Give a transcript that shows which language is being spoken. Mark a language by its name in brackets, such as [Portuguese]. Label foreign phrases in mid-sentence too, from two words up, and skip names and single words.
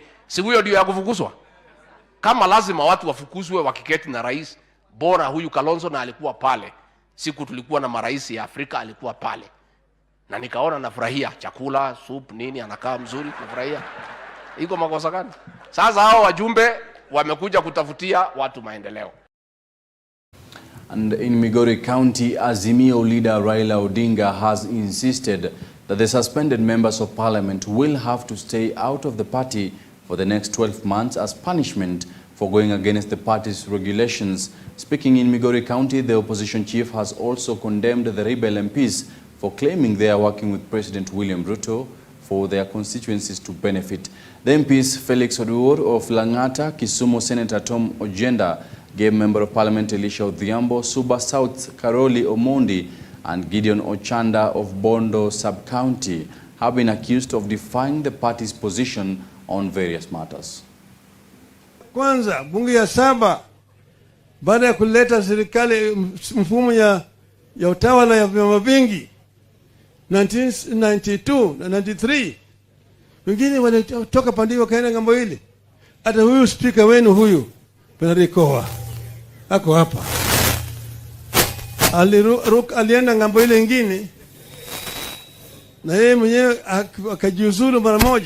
[Swahili] Siku hiyo ndio ya kufukuzwa. Kama lazima watu wafukuzwe wakiketi na rais, bora huyu Kalonzo na alikuwa pale. Siku tulikuwa na marais ya Afrika alikuwa pale. Na nikaona nafurahia chakula, soup nini, anakaa mzuri, nafurahia. Iko makosa gani? Sasa hao wajumbe wamekuja kutafutia watu maendeleo. [English] And in Migori County, Azimio leader Raila Odinga has insisted that the suspended members of parliament will have to stay out of the party for the next 12 months as punishment for going against the party's regulations. Speaking in Migori County, the opposition chief has also condemned the rebel MPs for claiming they are working with President William Ruto for their constituencies to benefit. The MPs Felix Oduor of Langata, Kisumu Senator Tom Ojenda, gave Member of Parliament Elisha Odhiambo, Suba South Karoli Omondi, and Gideon Ochanda of Bondo Sub-County have been accused of defying the party's position on various matters. [Swahili] Kwanza, bunge ya 7 baada ya kuleta serikali mfumo ya utawala ya vyama vingi 1992 na 93, wengine walitoka pande wakaenda ngambo ile. Hata huyu speaker wenu huyu Penarikoa ako hapa, alienda ngambo ile nyingine, na yeye mwenyewe akajiuzulu mara moja.